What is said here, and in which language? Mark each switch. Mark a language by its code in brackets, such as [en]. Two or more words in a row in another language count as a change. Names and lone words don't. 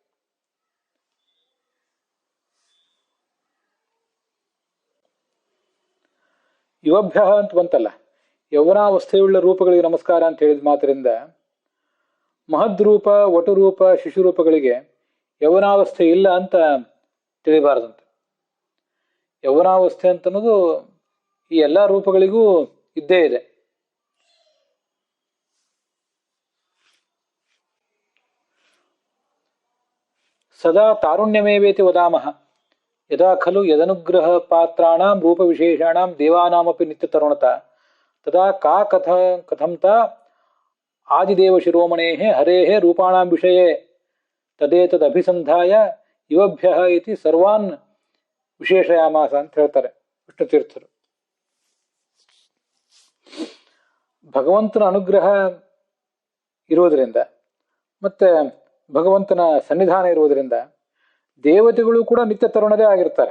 [kn] ಯುವಭ್ಯ ಅಂತ ಬಂತಲ್ಲ, ಯೌವನಾವಸ್ಥೆಯುಳ್ಳ ರೂಪಗಳಿಗೆ ನಮಸ್ಕಾರ ಅಂತ ಹೇಳಿದ ಮಾತ್ರದಿಂದ ಮಹದ್ರೂಪ, ವಟುರೂಪ, ಶಿಶುರೂಪಗಳಿಗೆ ಯೌವನಾವಸ್ಥೆ ಇಲ್ಲ ಅಂತ ತಿಳಿಬಾರದಂತೆ. ಯೌವನಾವಸ್ಥೆ ಅಂತನ್ನೋದು ಈ ಎಲ್ಲ ರೂಪಗಳಿಗೂ ಇದ್ದೇ ಇದೆ. [sa] ಸದಾ ತಾರುಣ್ಯಮೇವೇತಿ ವದಾಮಹ ಯದಾ ಖಲು ಯದನುಗ್ರಹ ಪಾತ್ರಾಣಾಂ ರೂಪ ವಿಶೇಷಾಣಾಂ ದೇವಾನಾಮಪಿ ನಿತ್ಯ ತರುಣತ ತದಾ ಕಾ ಕಥಂತ ಆದಿದೇವ ಶಿರೋಮಣೇಃ ಹರೇಃ ರೂಪಾಣಾಂ ವಿಷಯೇ ತದೇತದಭಿಸಂಧಾಯ ಯುವಭ್ಯ ಇತಿ ಸರ್ವಾನ್ ವಿಶೇಷಯಾಮಾಸ [kn] ಅಂತ ಹೇಳ್ತಾರೆ ವಿಷ್ಣು ತೀರ್ಥರು. ಭಗವಂತನ ಅನುಗ್ರಹ ಇರುವುದರಿಂದ ಮತ್ತೆ ಭಗವಂತನ ಸನ್ನಿಧಾನ ಇರುವುದರಿಂದ ದೇವತೆಗಳು ಕೂಡ ನಿತ್ಯ ತರುಣರೇ ಆಗಿರ್ತಾರೆ.